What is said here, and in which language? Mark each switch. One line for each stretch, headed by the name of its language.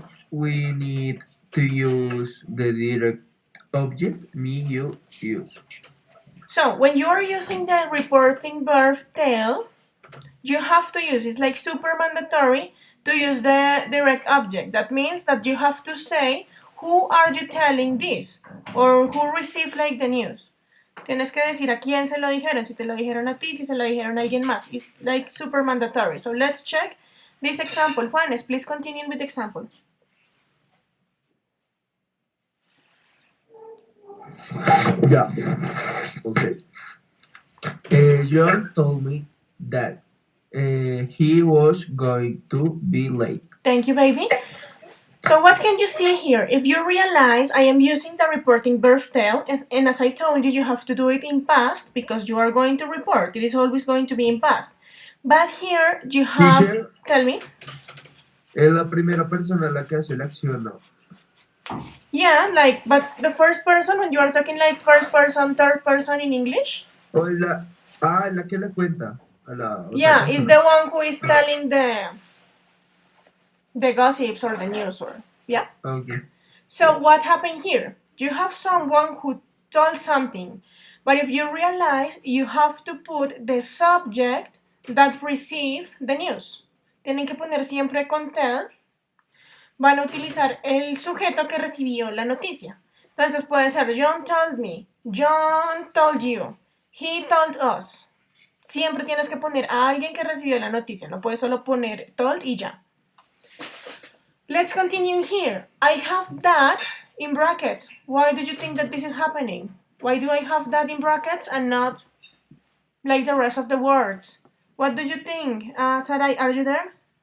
English: We need to use the direct object, me, you, use. So when you are using the reporting verb tell, you have to use, it's like super mandatory to use the direct object. That means that you have to say, who are you telling this? Or who received like the news.
Spanish: Tienes que decir a quién se lo dijeron, si te lo dijeron a ti, si se lo dijeron a alguien más.
English: It's like super mandatory. So let's check this example. Juanes, please continue with the example. Yeah. Okay. John told me that he was going to be late. Thank you, baby. So what can you see here? If you realize I am using the reporting verb tell, and as I told you, you have to do it in past because you are going to report. It is always going to be in past. But here you have... Teacher, Tell me.
Spanish: es la primera persona la que hace la acción, ¿no?
English: Yeah, like, but the first person, when you are talking like first person, third person in English?
Spanish: O es la que le cuenta a la otra
English: Yeah,
Spanish: persona.
English: it's the one who is telling the gossips or the news or... Yeah. Okay. So what happened here? You have someone who told something, but if you realize, you have to put the subject that received the news.
Spanish: Tienen que poner siempre con tell. Van a utilizar el sujeto que recibió la noticia.
English: Entonces puede ser John told me, John told you, he told us.
Spanish: Siempre tienes que poner a alguien que recibió la noticia. No puedes solo poner told y ya.
English: Let's continue here. I have that in brackets. Why do you think that this is happening? Why do I have that in brackets and not like the rest of the words? What do you think? Sarai, are you there?